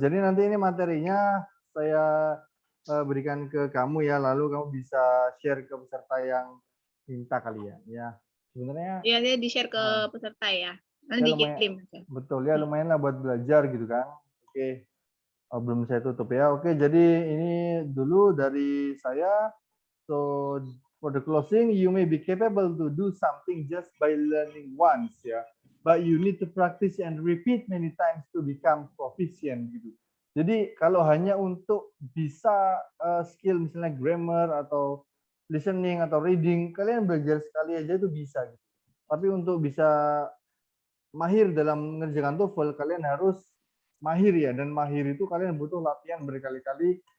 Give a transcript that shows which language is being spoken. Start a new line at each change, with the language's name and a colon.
Indonesian: Jadi nanti ini materinya saya berikan ke kamu ya, lalu kamu bisa share ke peserta yang minta kali ya. Ya, sebenarnya Iya, dia di-share ke peserta ya. Nanti ya lumayan, dikirim. betul ya, lumayan lah buat belajar gitu kan. Oke. Belum saya tutup ya. Oke, jadi ini dulu dari saya.
English: So for the closing, you may be capable to do something just by learning once ya. But you need to practice and repeat many times to become proficient gitu.
Indonesian: Jadi kalau hanya untuk bisa skill misalnya grammar atau listening atau reading, kalian belajar sekali aja itu bisa gitu. Tapi untuk bisa mahir dalam mengerjakan TOEFL, kalian harus mahir ya, dan mahir itu kalian butuh latihan berkali-kali.